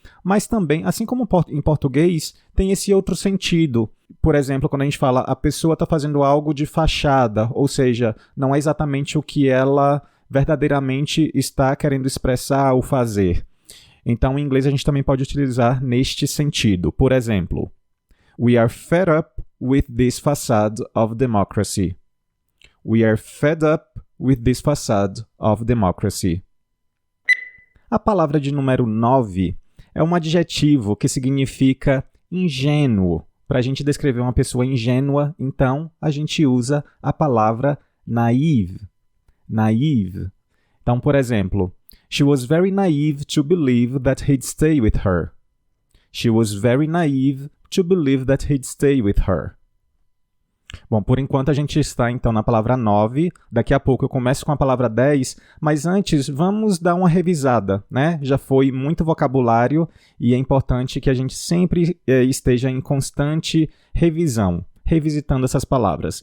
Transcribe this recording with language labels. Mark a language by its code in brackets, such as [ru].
[pt] Mas também, assim como em português, tem esse outro sentido. Por exemplo, quando a gente fala a pessoa está fazendo algo de fachada, ou seja, não é exatamente o que ela verdadeiramente está querendo expressar ou fazer. Então, em inglês, a gente também pode utilizar neste sentido. Por exemplo, we are fed up with this facade of democracy. [en] We are fed up with this facade of democracy. [pt] A palavra de número 9 é um adjetivo que significa ingênuo. Para a gente descrever uma pessoa ingênua, então, a gente usa a palavra naive. [en] Naive. [pt] Então, por exemplo, she was very naive to believe that he'd stay with her. [en] She was very naive to believe that he'd stay with her. [pt] Bom, por enquanto a gente está então na palavra 9, daqui a pouco eu começo com a palavra 10, mas antes vamos dar uma revisada, né? Já foi muito vocabulário e é importante que a gente sempre esteja em constante revisão, revisitando essas palavras.